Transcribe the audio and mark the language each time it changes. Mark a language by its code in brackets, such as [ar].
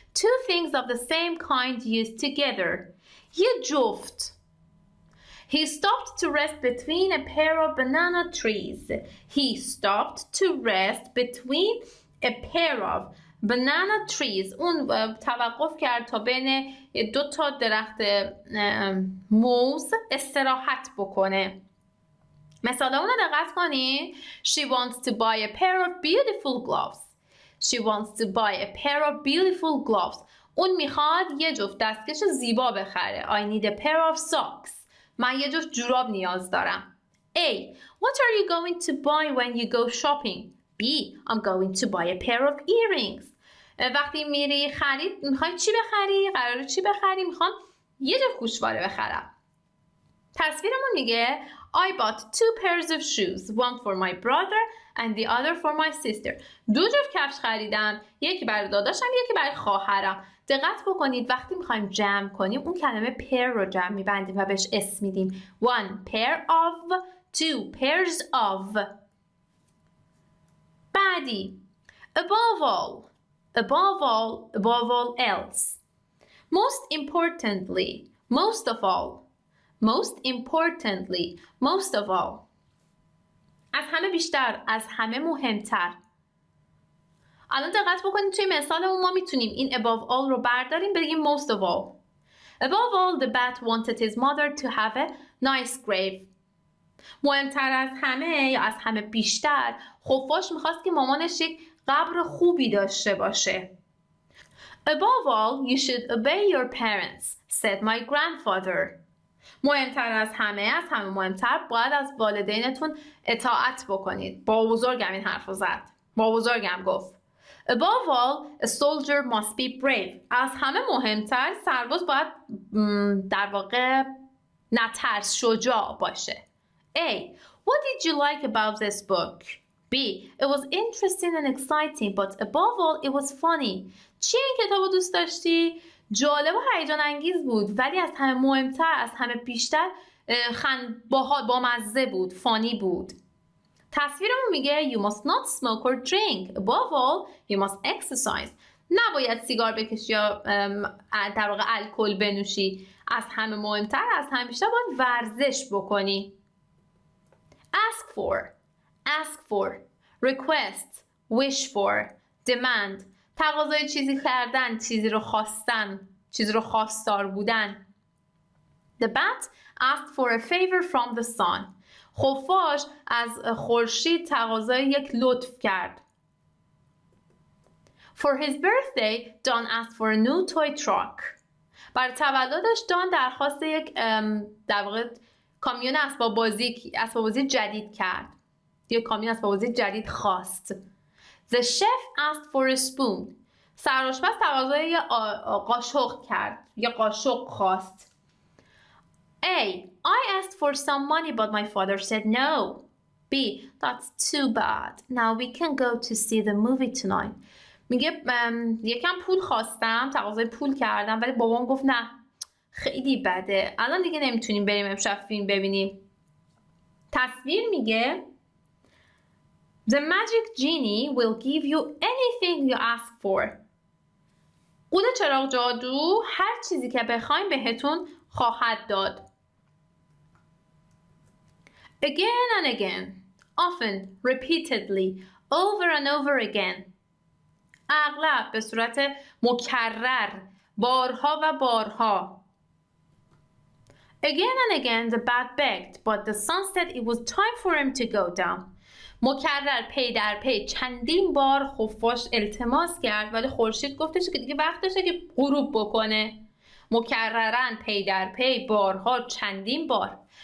[en] Two things of the same kind used together. [fa] یه جفت. [en] He stopped to rest between a pair of banana trees. He stopped to rest between a pair of banana trees. [fa] اون توقف کرد تا بین دو تا درخت موز استراحت بکنه. مثال اون رو دقت کنید. [en] She wants to buy a pair of beautiful gloves. She wants to buy a pair of beautiful gloves. [fa] اون میخواد یه جفت دستکش زیبا بخره. [en] I need a pair of socks. [fa] من یه جفت جوراب نیاز دارم. [en] A. What are you going to buy when you go shopping? B. I'm going to buy a pair of earrings. [fa] وقتی میری خرید میخوای چی بخری؟ قراره چی بخری؟ میخوام یه جفت گوشواره بخرم. تصویرمون میگه [en] I bought 2 pairs of shoes, one for my brother and the other for my sister. [fa] 2 جفت کفش خریدم، یکی برای داداشم، یکی برای خواهرم. دقت بکنید وقتی میخوایم جمع کنیم اون کلمه pair رو جمع میبندیم و بهش اسم میدیم. [en] 1 pair of, 2 pairs of. بعدی above all, above all, above all else. Most importantly, most of all. Most importantly, most of all. [fa] از همه بیشتر، از همه مهمتر. الان دقت بکنید توی مثالمون ما میتونیم این above all رو برداریم بگیم most of all. [en] Above all, the bat wanted his mother to have a nice grave. [fa] مهمتر از همه یا از همه بیشتر خفاش میخواست که مامانش یک قبر خوبی داشته باشه. [en] Above all, you should obey your parents, said my grandfather. [fa] مهمتر از همه مهمتر باید از والدینتون اطاعت بکنید. با بزرگم این حرف رو زد. با بزرگم گفت. [en] Above all, a soldier must be brave. [fa] از همه مهمتر سرباز باید در واقع نترس شجاع باشه. [en] A. What did you like about this book? B. It was interesting and exciting, but above all, it was funny. [fa] چی این کتابو دوست داشتی؟ جالب و هیجان انگیز بود ولی از همه مهمتر از همه بیشتر با مزه بود، فانی بود. تصویرمون میگه [en] you must not smoke or drink. Above all, you must exercise. [fa] نباید سیگار بکشی یا در واقع الکل بنوشی. از همه مهمتر از همه بیشتر باید ورزش بکنی. [en] Ask for, request, wish for, demand. [fa] تقاضای چیزی کردن، چیزی رو خواستن، چیزی رو خواستار بودن. [en] The bat asked for a favor from the sun. [fa] خفاش از خورشید تقاضای یک لطف کرد. [en] For his birthday, Don asked for a new toy truck. [fa] برای تولدش دان درخواست یک در واقع کامیون اسباب بازی جدید کرد. یک کامیون اسباب بازی جدید خواست. [en] The chef asked for a spoon. [fa] سرآشپز تقاضای قاشق کرد. یا قاشق خواست. A. [en] I asked for some money but my father said no. B. That's too bad. Now we can go to see the movie tonight. [fa] میگه یکم پول خواستم، تقاضای پول کردم ولی بابام گفت نه. خیلی بده. الان دیگه نمیتونیم بریم امشب فیلم ببینیم. تصویر میگه [en] The magic genie will give you anything you ask for. [fa] قول چراغ جادو هر چیزی که بخواین بهتون خواهد داد. [en] Again and again, often, repeatedly, over and over again. [fa] اغلب به صورت مکرر، بارها و بارها. [en] Again and again the bat begged, but the sun said it was time for him to go down. [fa] مکرر پی در پی چندین بار خفاش التماس کرد ولی خورشید گفتش که دیگه وقتشه که غروب بکنه. مکررن پی در پی بارها چندین بار.